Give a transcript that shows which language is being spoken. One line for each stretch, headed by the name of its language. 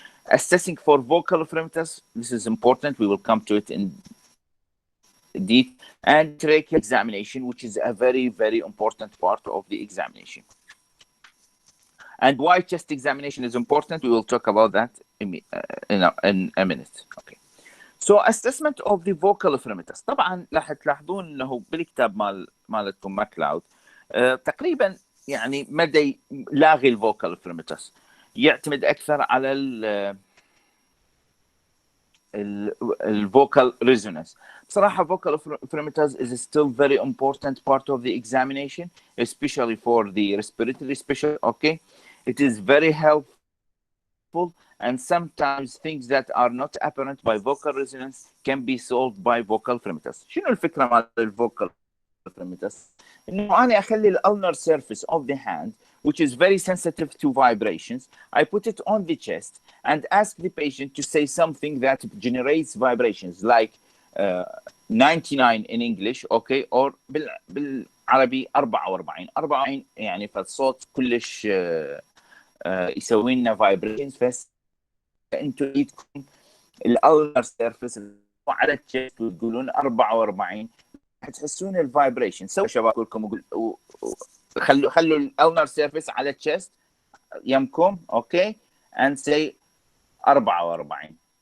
English: Assessing for vocal fremitus, this is important, we will come to it in detail. And tracheal examination, which is a very, very important part of the examination. And why chest examination is important, we will talk about that in a minute. Okay. So assessment of the vocal fremitus.
Arabic: طبعا راح تلاحظون انه بالكتاب مالتكم ماكلاود تقريبا يعني مدى لاغي الفوكال فريمتس يعتمد اكثر على الفوكال ريزونانس. بصراحه
English: vocal fremitus is still very important part of the examination, especially for the respiratory special. Okay, it is very helpful, and sometimes things that are not apparent by vocal resonance can be solved by vocal fremitus.
Arabic: شنو الفكره مال الفوكال
English: fremitus؟
Arabic: انه انا اخلي الالنر
English: surface of the hand, which is very sensitive to vibrations, I put it on the chest and ask the patient to say something that generates vibrations, like 99 in English, okay, or
Arabic: بالعربي 44 يعني فالصوت كلش يسوي لنا
English: vibrations.
Arabic: فانتوا ايدكم الالنر سيرفيس على التشست وتقولون 44 حتحسون الفايبريشن. سووا شباب كلكم خلوا الالنر سيرفيس على التشست يمكم، اوكي،
English: and say 44.